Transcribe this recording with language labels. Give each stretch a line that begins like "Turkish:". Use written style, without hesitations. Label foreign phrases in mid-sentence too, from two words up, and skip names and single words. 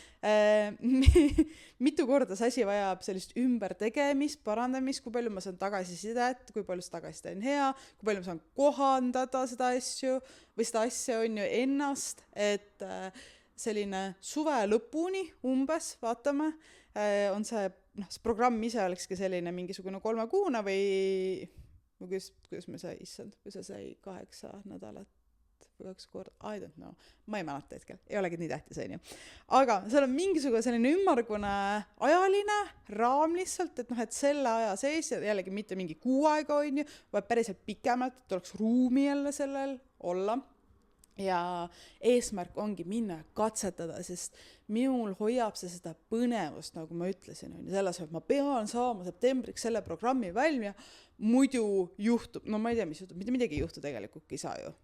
Estonian: mitu korda see asi vajab sellist ümbertegemist, parandamist, kui palju ma saan tagasisidet, kui palju see tagasiside on hea, kui palju ma saan kohandada seda asju või seda asja, on ju, ennast, et selline suve lõpuni umbes, vaatame, on see programm ise olekski selline mingisugune 3 kuuna või kuidas me sai, issand, kui see sai 8 nädalat, 2 korda,
English: I don't know,
Estonian: ma ei mäleta hetkel, ei olegi nii tähtis, on ju. Aga seal on mingisugune selline ümmargune ajaline raam lihtsalt, et et selle aja sees, jällegi mitte mingi 6 aega, on ju, vaid päriselt pikemalt, et oleks ruumi jälle sellel olla. Ja eesmärk ongi minna katsetada, sest minul hoiab see seda põnevust, nagu ma ütlesin, on ju, selles, et ma pean saama septembriks selle programmi valmia, muidu juhtub, no ma ei tea, mis juhtub, mitte midagi ei juhtu tegelikult, ei saa ju.